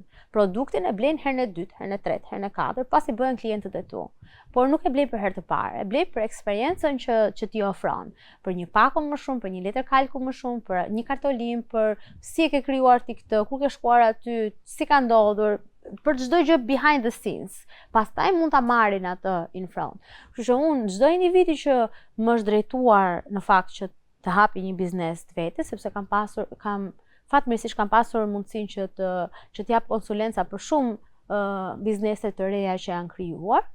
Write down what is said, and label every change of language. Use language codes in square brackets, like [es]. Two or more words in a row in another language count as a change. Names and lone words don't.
[sq] Produktin e blejnë herën e dytë, herën e tretë, herën e katërt, pasi bëhen klientët e tu. Por nuk e blejnë për herë të parë, e blejnë për eksperiencën që ti ofron. Për një pakun më shumë, për një letër kalku më shumë, për një kartolim, për si e ke krijuar ti këtë, ku ke shkuar aty, si ka ndodhur, për çdo gjë [en] behind the scenes. [sq] Pastaj mund ta marrin atë [en] in front. [sq] Kështu që unë çdo individi që më është drejtuar në fakt që të hapi një biznes të vetes, sepse fatmirësisht kam pasur mundësinë që të jap konsulenca për shumë biznese të reja që janë krijuar.